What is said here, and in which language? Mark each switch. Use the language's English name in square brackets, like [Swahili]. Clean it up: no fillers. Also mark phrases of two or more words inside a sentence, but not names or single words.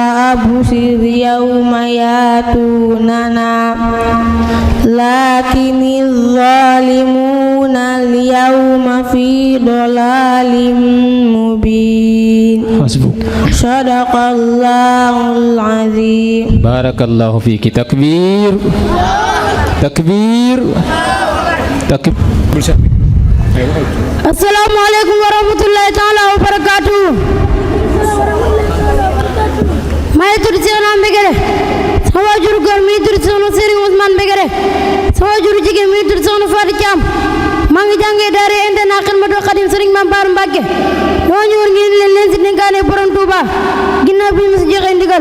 [Arabic] وأبصر يوم يأتوننا لكن الظالمون اليوم في ضلال مبين صدق الله العظيم بارك الله فيك. Takbir, takbir, takbir. السلام عليكم ورحمة الله تعالى وبركاته. [Wolof] May tudd Seexna Mbegere sama waajur góor mi tudd Soxna Serigne Ousmane Mbegere sama waajur jigéen mi tudd Soxna Fatou Thiam maa ngi jàngee daara internat Xidmatul Xadim Serigne Mame Bara Mbacke dama ñëwoon ngeen leen si dénkaane borom Touba ginnaaw bi ñu si joxe ndigal.